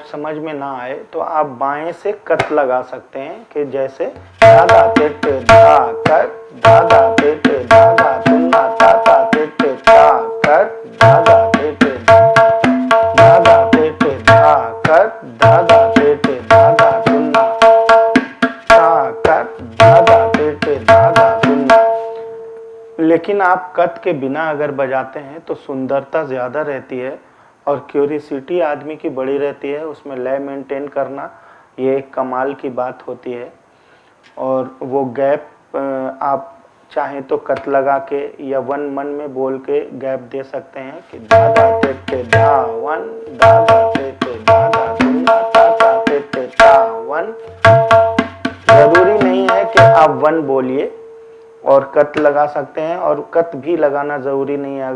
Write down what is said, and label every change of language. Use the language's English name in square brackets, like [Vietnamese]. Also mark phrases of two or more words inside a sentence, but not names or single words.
[Hindi] समझ में ना आए तो आप बाएं से कत लगा सकते हैं कि जैसे धा धा ते ते धा कर, धा धा ते ते धा धा तुन्ना ता ता ते ते ता कर, धा धा ते ते धा धा ते ते धा कर, धा धा ते ते धा धा तुन्ना ता कर, धा धा ते ते धा धा तुन्ना। लेकिन आप कत के बिना अगर बजाते हैं तो सुंदरता ज़्यादा रहती है और क्यूरियोसिटी आदमी की बड़ी रहती है। उसमें लय मेंटेन करना ये एक कमाल की बात होती है। और वो गैप आप चाहें तो कत लगा के या वन मन में बोल के गैप दे सकते हैं कि धा धा ते ते धा वन, धा धा ते ते धा धा तुन्ना ता ता ते ते ता वन। ज़रूरी नहीं है कि आप वन बोलिए, और कत लगा सकते हैं, और कत भी लगाना ज़रूरी नहीं है।